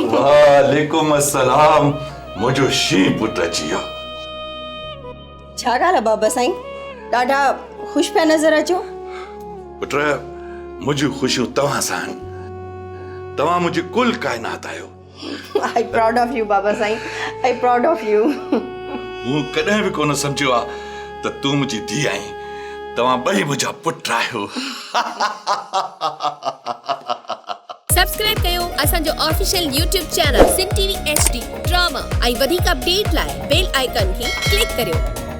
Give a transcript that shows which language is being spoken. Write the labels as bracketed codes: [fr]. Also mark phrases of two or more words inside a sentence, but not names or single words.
[ar] وعليكم السلام. [sd] मुंहिंजो शीं पुट अची वियो। छा ॻाल्हि आहे बाबा साईं, ॾाढा ख़ुशि पिया नज़र अचो। पुट, मुंहिंजूं ख़ुशियूं तव्हां सां आहिनि। तव्हां मुंहिंजी कुल काइनात आहियो। [en] I proud of you बाबा साईं, I proud of you. [sd] मूं कॾहिं बि कोन सम्झियो आहे त तूं मुंहिंजी धीउ आहीं। तव्हां ॿई मुंहिंजा पुट आहियो। सब्सक्राइब कयो असांजो [en] official YouTube channel [sd] सिंध TV HD ड्रामा ऐं वधीक अपडेट लाइ [en] bell icon [sd] खे क्लिक करियो।